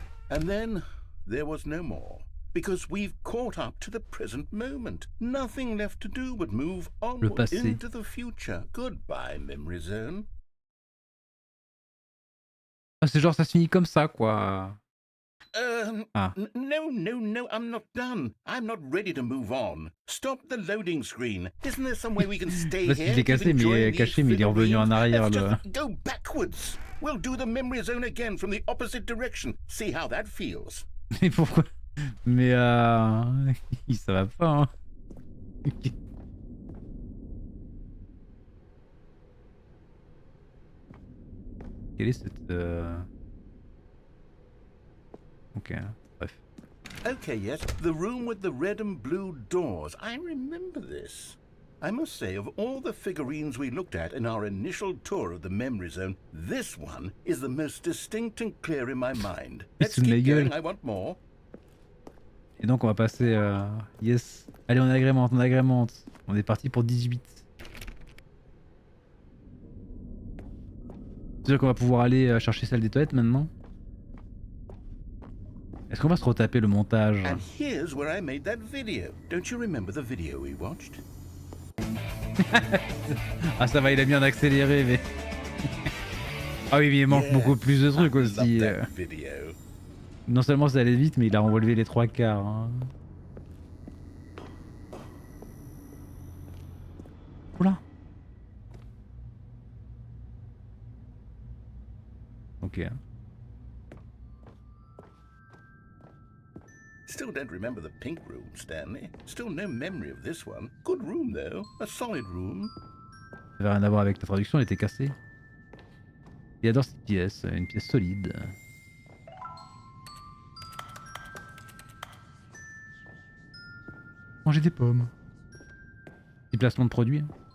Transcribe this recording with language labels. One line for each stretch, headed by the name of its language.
English: And then there was no more. Because we've caught up to the present moment. Nothing left to do but move onward into the future. Goodbye, memory zone.
French: Ah, c'est genre ça se finit comme ça, quoi.
English: No, I'm not done. I'm not ready to move on. Stop the loading screen. Isn't there some way we can stay here?
French: Il est cassé, mais il est revenu en arrière.
English: Go backwards. We'll do the memory zone again from the opposite direction. See how that feels.
French: Mais pourquoi? Mais ça va pas. Hein. Quelle est cette Ok, bref.
English: Okay, yes, the room with the red and blue doors. I remember this. I must say, of all the figurines we looked at in our initial tour of the memory zone, this one is the most distinct and clear in my mind. Let's keep going, I want more.
French: Et donc on va passer yes. Allez, on agrémente, on agrémente. On est parti pour 18. C'est-à-dire qu'on va pouvoir aller chercher celle des toilettes maintenant. Est-ce qu'on va se retaper le montage?
English: And here's where I made that video. Don't you remember the video we watched?
French: Ah ça va, il a bien accéléré mais... Ah oui, mais il manque beaucoup plus de trucs aussi. Non seulement ça allait vite, mais il a relevé les 3/4. Hein. Oula. Ok.
English: Still don't remember the pink room, Stanley. Still no memory of this one. Good room though, a solid room.
French: Ça avait rien à voir avec la traduction, elle était cassée. Il adore cette pièce, une pièce solide. Manger des pommes. Petit placement de produit. Hein.